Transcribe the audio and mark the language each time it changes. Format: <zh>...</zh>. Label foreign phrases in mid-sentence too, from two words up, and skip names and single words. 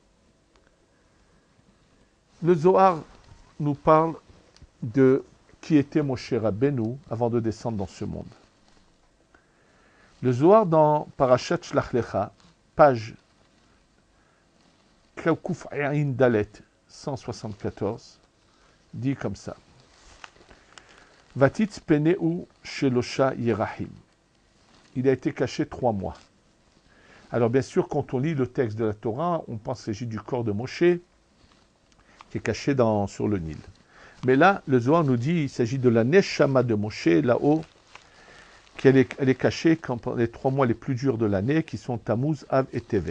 <fr>Le Zohar nous parle de qui était Moshe Rabbeinu avant de descendre dans ce monde. Le Zohar dans Parashat Shlach Lecha, page Kuf Ayin Dalet 174, dit comme ça.</fr> <he>ותצפנהו שלשה ירחים.</he> <fr>Il a été caché 3 mois. Alors bien sûr, quand on lit le texte de la Torah, on pense qu'il s'agit du corps de Moshe qui est caché sur le Nil. Mais là, le Zohar nous dit qu'il s'agit de la Neshama de Moshe, là-haut, elle est cachée pendant les 3 mois les plus durs de l'année, qui sont Tammuz, Av et Tevet.</fr>